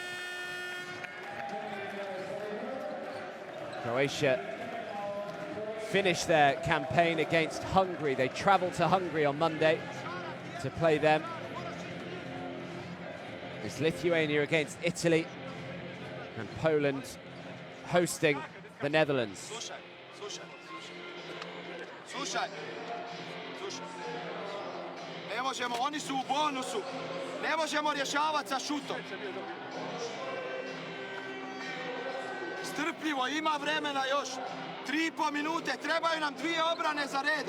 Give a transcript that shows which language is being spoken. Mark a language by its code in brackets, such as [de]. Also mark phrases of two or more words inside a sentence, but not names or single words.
[en] Croatia finish their campaign against Hungary. They travel to Hungary on Monday to play them. It's Lithuania against Italy and Poland hosting the Netherlands. [hr] Slušaj. Ne možemo, oni su u bonusu. Ne možemo rješavati sa šutom. Strpljivo, ima vremena još. 3,5 minute, trebaju nam 2 obrane za redom.